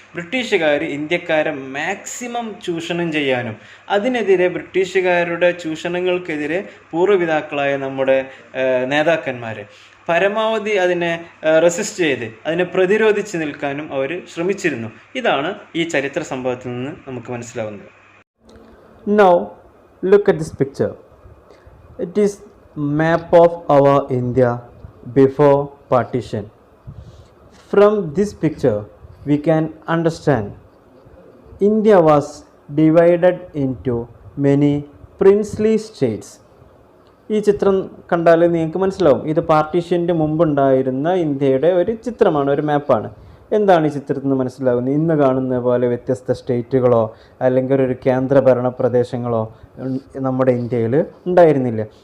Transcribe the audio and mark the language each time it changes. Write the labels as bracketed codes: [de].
[ml] ബ്രിട്ടീഷുകാർ ഇന്ത്യക്കാരെ മാക്സിമം ചൂഷണം ചെയ്യാനും അതിനെതിരെ, ബ്രിട്ടീഷുകാരുടെ ചൂഷണങ്ങൾക്കെതിരെ പൂർവ്വപിതാക്കളായ നമ്മുടെ നേതാക്കന്മാർ പരമാവധി അതിനെ റെസിസ്റ്റ് ചെയ്ത്, അതിനെ പ്രതിരോധിച്ച് നിൽക്കാനും അവർ ശ്രമിച്ചിരുന്നു. ഇതാണ് ഈ ചരിത്ര സംഭവത്തിൽ നിന്ന് നമുക്ക് മനസ്സിലാവുന്നത്. [en] Now look at this picture. It is map of our India before partition. From this picture we can understand India was divided into many princely states. [ml] ഈ ചിത്രം കണ്ടാൽ നിങ്ങൾക്ക് മനസ്സിലാവും, ഇത് പാർട്ടീഷൻ്റെ മുമ്പുണ്ടായിരുന്ന ഇന്ത്യയുടെ ഒരു ചിത്രമാണ്, ഒരു മാപ്പാണ്. എന്താണ് ഈ ചിത്രത്തിൽ നിന്ന് മനസ്സിലാവുന്നത്? ഇന്ന് കാണുന്ന പോലെ വ്യത്യസ്ത സ്റ്റേറ്റുകളോ അല്ലെങ്കിൽ ഒരു കേന്ദ്രഭരണ പ്രദേശങ്ങളോ നമ്മുടെ ഇന്ത്യയിൽ ഉണ്ടായിരുന്നില്ല.